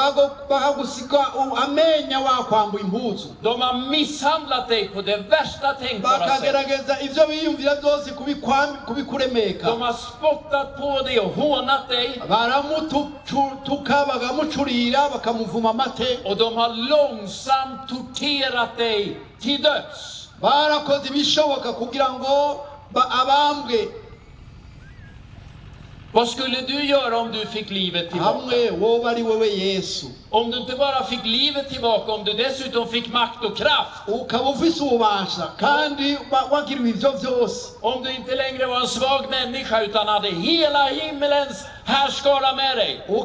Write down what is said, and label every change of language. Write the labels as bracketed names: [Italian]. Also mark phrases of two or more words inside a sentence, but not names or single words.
[Swedish] De har misshandlat dig på det värsta tänkbara sätt. De har spottat på dig och hånat dig. Och de har långsamt torterat dig till döds. [Rundi] Barakoze ibishoboka kugira ngo abambwe. [Swedish] Vad skulle du göra om du fick livet tillbaka? Om du inte bara fick livet tillbaka, om du dessutom fick makt och kraft. Om du inte längre var en svag människa utan hade hela himmelens härskara med dig.